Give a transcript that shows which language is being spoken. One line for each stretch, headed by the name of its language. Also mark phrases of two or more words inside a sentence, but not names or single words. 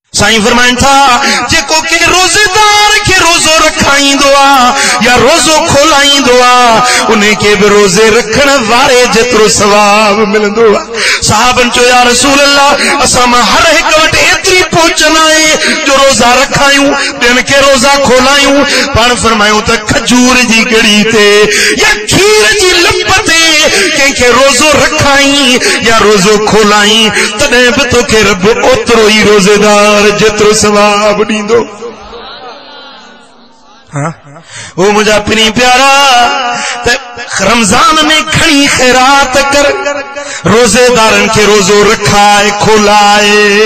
Sindhi: साईं फरमाइन था जेको के रोजेदार के रोजो रखाईंदो आ या रोजो खोलाईंदो आ उन्हें के भी रोजे रखण वारे जेतिरो सवाब मिलंदो आ। साहबन चयो या रसूल अल्लाह असां मां हर हिक वटि एतिरी पहुच न आहे जो रोजा रखायूं ॿियनि के रोजा खोलायूं। पाण फरमायूं त खजूर जी गड़ी ते या खीर जी लप ते कंहिंखे रोजो रखाई या रोजो खोलाई तॾहिं बि तोखे रब ओतिरो ई रोजेदार जेतिरो सवाब ॾींदो। ओ मुंहिंजा पिनी प्यारा त रमज़ान में घणी ख़ैरात कर रोजेदारनि खे रोजो रखाए खोलाए।